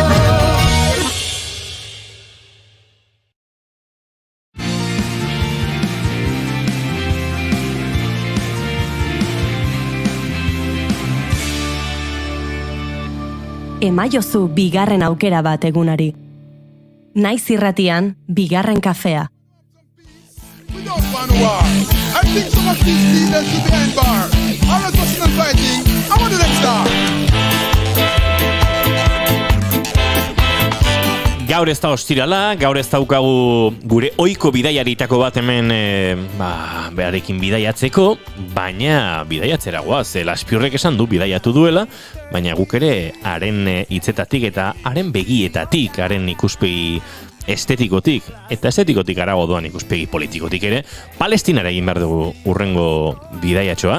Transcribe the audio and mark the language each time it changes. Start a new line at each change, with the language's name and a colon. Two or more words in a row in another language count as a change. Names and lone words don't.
Basque: Emaiozu bigarren aukera bat egunari. Naiz irratian, bigarren kafea.
English: We don't want war. I think some of these leaders should be behind bar. All of us not fighting. I want the next star.
Basque: Gaur ez da ostirala, gaur ez daukagu gure ohiko bidaiaritako bat hemen beharekin bidaiatzeko, baina bidaiatzera goaz, Laspiurrek esan du bidaiatu duela, baina guk ere haren hitzetatik eta haren begietatik, haren ikuspegi estetikotik, eta estetikotik arago doan ikuspegi politikotik ere, Palestinara egin behar dugu urrengo bidaiatxoa.